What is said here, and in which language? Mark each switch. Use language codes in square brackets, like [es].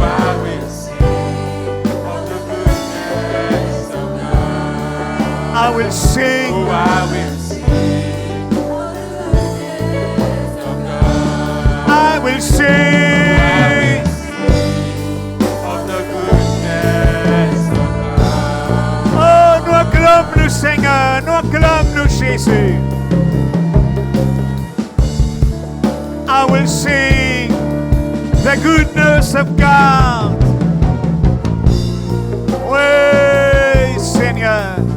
[en] I will sing of the goodness of God. I will sing. Oh, I will sing of the goodness of God. I will I sing. will sing of the goodness of God. [fr] Oh, nous acclamons le Seigneur, nous acclamons le Jésus. [en] I will sing the goodness of God. [fr] Oui, Seigneur.